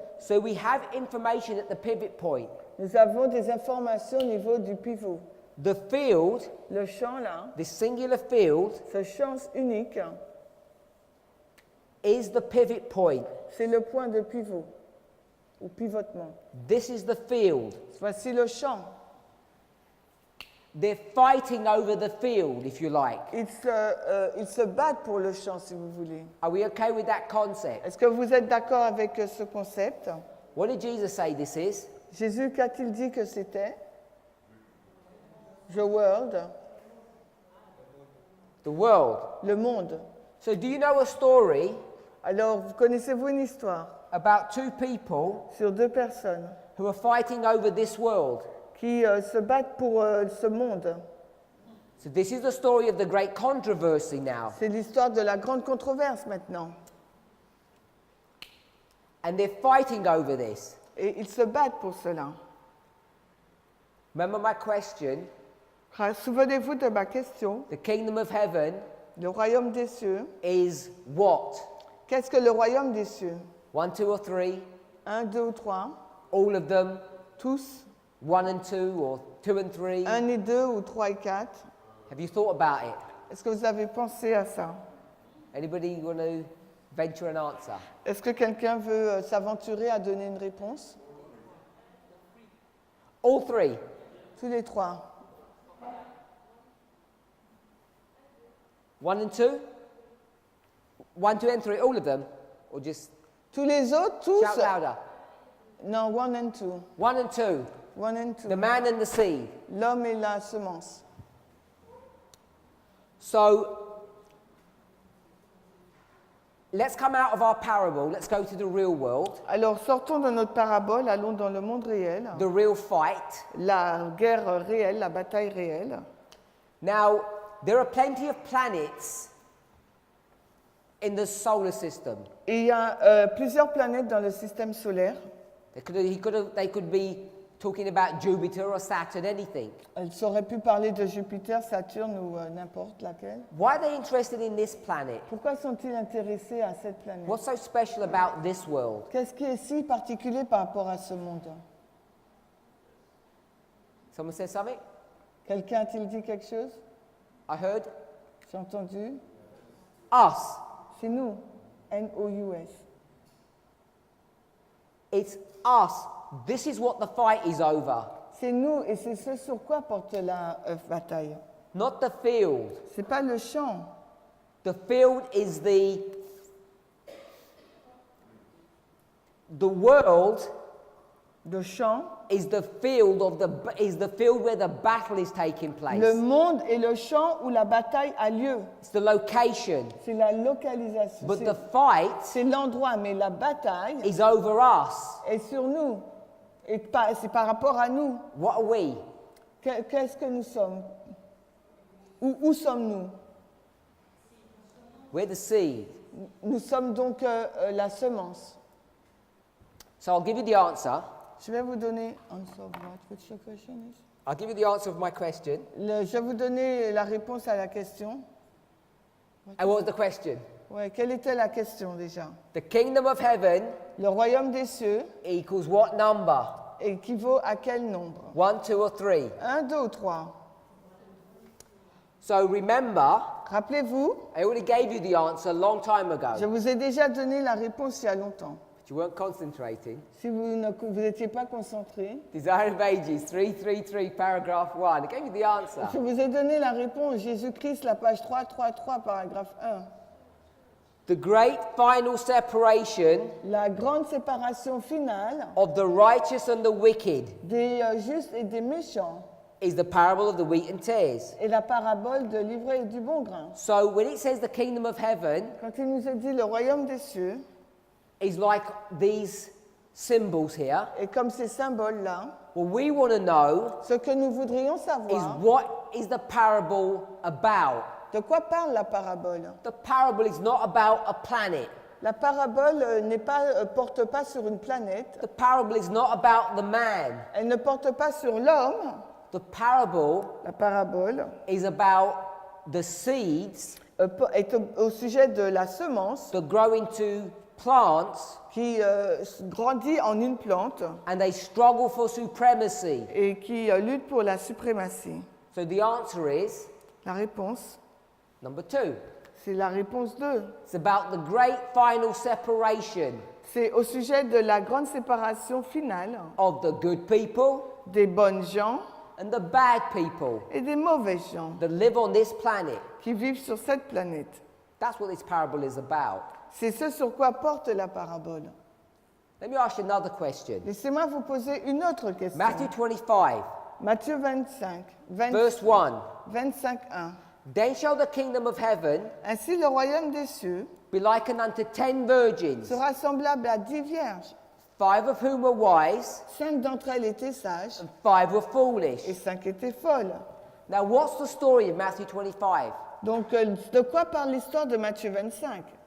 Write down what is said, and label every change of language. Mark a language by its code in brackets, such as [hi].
[en] So we have information at the pivot point. [fr] Nous avons des informations au niveau du pivot. [en] The field, [fr] Le champ là, [en] this singular field, [fr] ce champ unique, [en] is the pivot point. [fr] c'est le point de pivot ou pivotement. [en] This is the field. [fr] Voici le champ. [en] They're fighting over the field, if you like. [fr] Ils se battent pour le champ, si vous voulez. [en] Are we okay with that concept? [fr] Est-ce que vous êtes d'accord avec ce concept? [en] What did Jesus say this is? [fr] Jésus, qu'a-t-il dit que c'était? [en] The world, The world. [fr] le monde. [en] So do you know a story [fr] Alors, connaissez-vous une histoire [en] about two people [fr] sur deux personnes [en] who are fighting over this world? [fr] qui se battent pour ce monde? [en] So this is the story of the great controversy now. [fr] C'est l'histoire de la grande controverse maintenant. [en] And they're fighting over this. [fr] Et ils se battent pour cela. [en] Remember my question? [fr] Souvenez-vous de ma question. [en] The kingdom of heaven [fr] Le royaume des cieux. [en] is what? [fr] Qu'est-ce que le royaume des cieux? [en] 1, 2 or 3? [fr] Un, deux ou trois? [en] All of them? [fr] Tous? [en] 1 and 2 or 2 and 3? [fr] Un et deux ou trois et quatre? [en] Have you thought about it? [fr] Est-ce que vous avez pensé à ça? [en] Anybody want to venture an answer? [fr] Est-ce que quelqu'un veut s'aventurer à donner une réponse? [en] All three. [fr] Tous les trois. [en] 1 and 2? 1, 2 and 3, all of them? Or just [fr] Tous les autres, tous? [en] shout louder? Non, one and two. 1 and 2, One and two. the man and the seed. [fr] L'homme et la semence. [en] So, let's come out of our parable, let's go to the real world, [fr] Alors, sortons de notre parabole, allons dans le monde réel. [en] the real fight. [fr] La guerre réelle, la bataille réelle. [en] Now, there are plenty of planets in the solar system. [fr] Et il y a plusieurs planètes dans le système solaire. [en] They could be talking about Jupiter or Saturn, anything. [fr] Elle aurait pu parler de Jupiter, Saturne ou n'importe laquelle. [en] Why are they interested in this planet? [fr] Pourquoi sont-ils intéressés à cette planète? [en] What's so special about this world? [fr] Qu'est-ce qui est si particulier par rapport à ce monde? [en] Someone say something? [fr] Quelqu'un a-t-il dit quelque chose? [en] I heard. [fr] J'ai entendu. [en] Us. [fr] C'est nous. N-O-U-S. [en] It's us. This is what the fight is over. [fr] C'est nous et c'est ce sur quoi porte la bataille. [en] Not the field. [fr] C'est pas le champ. [en] The field is the world [fr] de champ. [en] is the field where the battle is taking place. [fr] Le monde est le champ où la bataille a lieu. [en] It's the location. [fr] C'est la localisation. [en] But the fight [fr] C'est l'endroit, mais la bataille [en] is over us. [fr] est sur nous. Et c'est par rapport à nous. [en] What are we? [fr] Qu'est-ce que nous sommes? Où sommes-nous? [en] We're the seed. [fr] Nous sommes donc la semence. [en] So I'll give you the answer. [fr] Je vais vous donner [en] answer of what? What's your question is? I'll give you the answer of my question. [fr] Je vais vous donner la réponse à la question. [en] And what was the question? [fr] Ouais, quelle était la question déjà? [en] The kingdom of heaven [fr] Le royaume des cieux [en] equals what number? [fr] équivaut à quel nombre? [en] 1, 2, or 3? [fr] 1, 2 ou 3? [en] So remember, [fr] Rappelez-vous, [en] I already gave you the answer a long time ago. [fr] je vous ai déjà donné la réponse il y a longtemps. [en] But you weren't concentrating. [fr] Si vous n'étiez pas concentré, [en] Desire of Ages, 333, paragraph 1. I gave you the answer. [fr] je vous ai donné la réponse. Jésus-Christ, la page 333, paragraphe 1. [en] The great final separation [fr] La grande séparation finale [en] of the righteous and the wicked [fr] des justes et des méchants [en] is the parable of the wheat and tares. [fr] est la parabole de l'ivraie et du bon grain. [en] So when it says the kingdom of heaven [fr] Quand il nous a dit le royaume des cieux, [en] is like these symbols here, [fr] et comme ces symboles-là, [en] what we want to know [fr] ce que nous voudrions [en] is [fr] savoir, [en] what is the parable about? [fr] de quoi parle la parabole? [en] The parable is not about a planet. [fr] La parabole porte pas sur une planète, [en] The parable is not about the man. [fr] elle ne porte pas sur l'homme. [en] The parable [fr] La parabole [en] is about the seeds [fr] est au sujet de la semence [en] that grow into plants [fr] qui grandit en une plante [en] and they struggle for supremacy. [fr] et qui lutte pour la suprématie. [en] So the answer is [fr] La réponse, [en] number 2. [fr] c'est la réponse 2. [en] It's about the great final separation [fr] C'est au sujet de la grande séparation finale [en] of the good people [fr] des bonnes gens [en] and the bad people [fr] et des mauvais gens [en] that live on this planet. [fr] qui vivent sur cette planète. [en] That's what this parable is about. [fr] C'est ce sur quoi porte la parabole. [en] Let me ask you another question. [fr] Laissez-moi vous poser une autre question. [en] Matthew 25, [fr] Matthieu 25, [en] verse 1. 25, 1. Then shall the kingdom of heaven [fr] Ainsi le royaume des cieux [en] be likened unto 10 virgins, [fr] sera semblable à 10 vierges. [en] 5 of whom were wise [fr] 5 d'entre elles étaient sages [en] and 5 were foolish. [fr] et 5 étaient folles. [en] Now what's the story of Matthew 25? [fr] Donc, de quoi parle l'histoire de Matthieu 25?